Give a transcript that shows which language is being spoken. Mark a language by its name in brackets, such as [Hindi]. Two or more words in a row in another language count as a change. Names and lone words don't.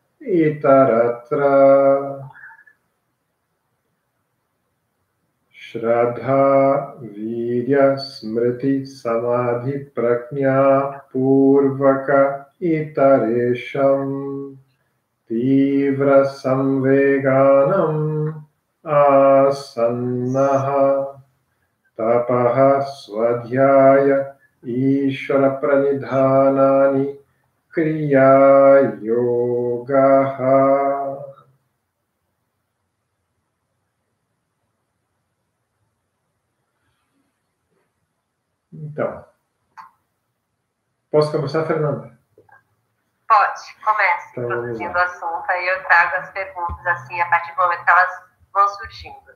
[Sanskrit] इतरत्र श्रद्धा वीर्य स्मृति समाधि प्रज्ञा पूर्वक इतरेषां तीव्र संवेगानाम् आसन्नः तपः स्वाध्याय ईश्वर प्रणिधानानि क्रिया योगः. [Portuguese] Então, posso começar, Fernanda? Pode, comece então, introduzindo o assunto, aí eu trago as perguntas assim, a partir do momento que elas vão surgindo.